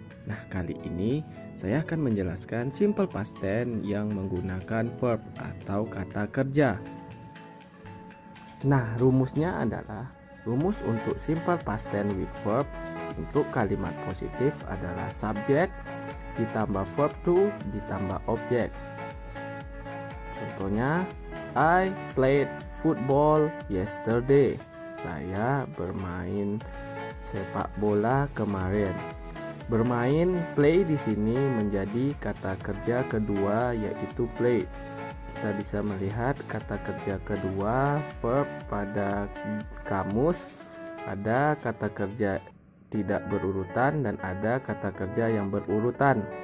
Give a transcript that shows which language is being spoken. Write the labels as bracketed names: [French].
[Indonesian] Nah, kali ini saya akan menjelaskan simple past tense yang menggunakan verb atau kata kerja. Nah, rumusnya adalah rumus untuk simple past tense with verb untuk kalimat positif adalah subjek ditambah verb to ditambah objek. Contohnya, [English] I played football yesterday. [Indonesian] Saya bermain sepak bola kemarin. Bermain, play di sini menjadi kata kerja kedua, yaitu play. Kita bisa melihat kata kerja kedua verb pada kamus, ada kata kerja tidak berurutan dan ada kata kerja yang berurutan.